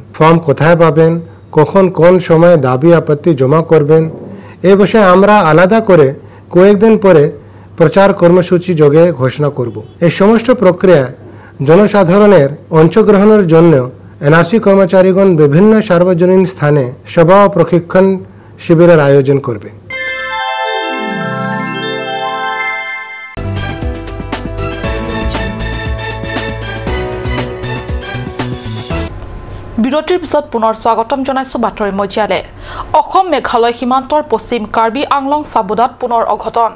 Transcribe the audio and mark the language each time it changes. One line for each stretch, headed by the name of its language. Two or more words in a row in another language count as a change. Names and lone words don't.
Bangla: ফর্ম কোথায় পাবেন, কখন কোন সময় দাবি আপত্তি জমা করবেন এই বিষয়ে আমরা আলাদা করে কয়েকদিন পরে প্রচার কর্মসূচি যোগে ঘোষণা করব। এই সমস্ত প্রক্রিয়ায় জনসাধারণের অংশগ্রহণের জন্য এনআরসি কর্মচারীগণ বিভিন্ন সার্বজনীন স্থানে সভা ও প্রশিক্ষণ শিবিরের আয়োজন করবে।
Assamese: বিৰতিৰ পিছত পুনৰ স্বাগতম জনাইছোঁ বাতৰি মজিয়ালে। অসম মেঘালয় সীমান্তৰ পশ্চিম কাৰ্বি আংলং চাবুদাত পুনৰ অঘটন।